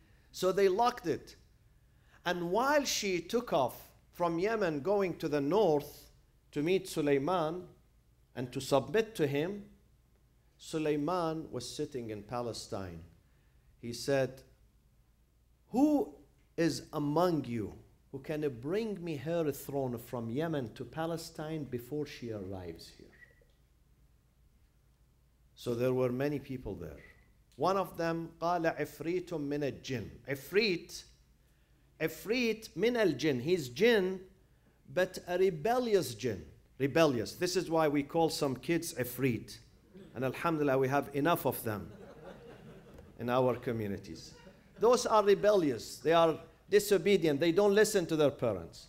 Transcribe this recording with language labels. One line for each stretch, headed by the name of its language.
English: So they locked it. And while she took off from Yemen going to the north to meet Suleiman and to submit to him, Suleiman was sitting in Palestine. He said, who is among you who can bring me her throne from Yemen to Palestine before she arrives here? So there were many people there. One of them,
Arabic: قال عفريت من الجن. Ifrit min al-jinn.
English: He's jinn, but a rebellious jinn. Rebellious. This is why we call some kids ifrit. And alhamdulillah, we have enough of them in our communities. Those are rebellious. They are disobedient. They don't listen to their parents.